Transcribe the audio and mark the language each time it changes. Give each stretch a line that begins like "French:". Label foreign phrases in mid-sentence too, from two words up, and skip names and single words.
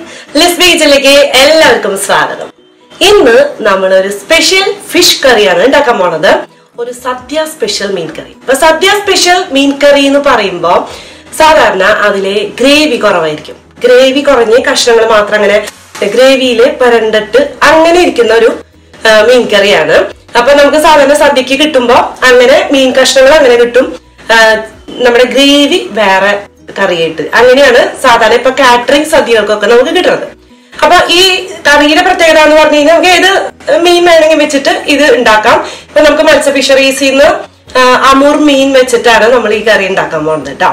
Malayalam: Lizbee ചിലിക്കെ എല്ലാർക്കും സ്വാഗതം. ഇന്ന് നമ്മൾ ഒരു
English: special fish curry
Malayalam: ആണ് ഉണ്ടാക്കാൻ പോണത്. Oru Sadhya special meen curry. അപ്പോ സദ്യ special മീൻ curry എന്ന് പറയുമ്പോ സാധാരണ അതിലെ gravy കുറവായിരിക്കും. Gravy കുറഞ്ഞ കഷ്ണങ്ങൾ മാത്രം അങ്ങനെ gravy ഇലെ പരന്നിട്ട് അങ്ങനെ ഇരിക്കുന്ന ഒരു മീൻ curry ആണ്. അപ്പോ നമുക്ക് സാധാരണ സദ്യക്ക് കിട്ടുമ്പോ അങ്ങനെ മീൻ കഷ്ണങ്ങൾ അങ്ങനെ കിട്ടും. നമ്മുടെ ഗ്രേവി വേറെ കറിയായിട്ട് അങ്ങനെയാണ് സാധാരണ ഇപ്പൊ കാറ്ററിംഗ് സദ്യകൾക്കൊക്കെ നമുക്ക് കിട്ടുന്നത്. അപ്പൊ ഈ കറിയുടെ പ്രത്യേകത എന്ന് പറഞ്ഞു കഴിഞ്ഞാൽ നമുക്ക് ഏത് മീൻ വേണമെങ്കിൽ വെച്ചിട്ട് ഇത് ഉണ്ടാക്കാം. ഇപ്പൊ നമുക്ക് മത്സ്യ ഫിഷറീസിൽ നിന്ന് അമൂർ മീൻ വെച്ചിട്ടാണ് നമ്മൾ ഈ കറി ഉണ്ടാക്കാൻ പോകുന്നത് കേട്ടോ.